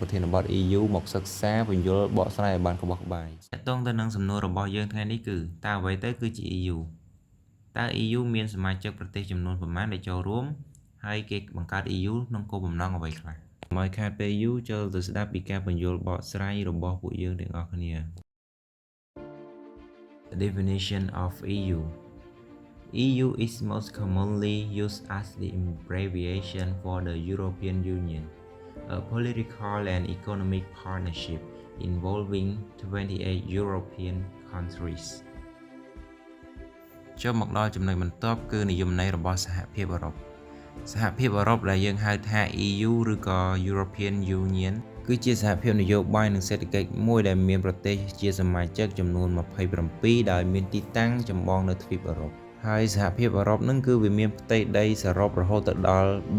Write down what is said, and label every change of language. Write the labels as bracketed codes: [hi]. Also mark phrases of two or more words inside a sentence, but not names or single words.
[km] ប្រធានបទ EU មកសិក្សាពន្យល់បកស្រាយឲ្យបានក្បោះក្បាយតកតងទៅនឹងសំណួររបស់យើងថ្ងៃនេះគឺតើអ្វីទៅគឺជា EU តើ EU មានសមាជិកប្រទេសចំនួនប៉ុន្មានដែលចូលរួមហើយគេបង្កើត EU ក្នុងគោលបំណងអ្វីខ្លះមកខាតពេលយូរចូលទៅស្ដាប់ពីការពន្យល់បកស្រាយរបស់ពួកយើងទាំងអស់គ្នា [en] The definition of EU EU is most commonly used as the abbreviation for the European Union, a political and economic partnership involving 28 European countries. [km] ចូលមកដល់ចំណុចបន្ទាប់គឺនិយមន័យរបស់សហភាពអឺរ៉ុបសហភាពអឺរ៉ុបដែលយើងហៅថា EU ឬក៏ [en] European Union [km] គឺជាសហភាពនយោបាយនិងសេដ្ឋកិច្ចមួយដែលមានប្រទេសជាសមាជិកចំនួន27ដោយមានទីតាំងចម្បងនៅទ្វីបអឺរ៉ុបហើយសហភាពអឺរ៉ុបនឹងគឺវាមានផ្ទៃដីសរុបរហូតដល់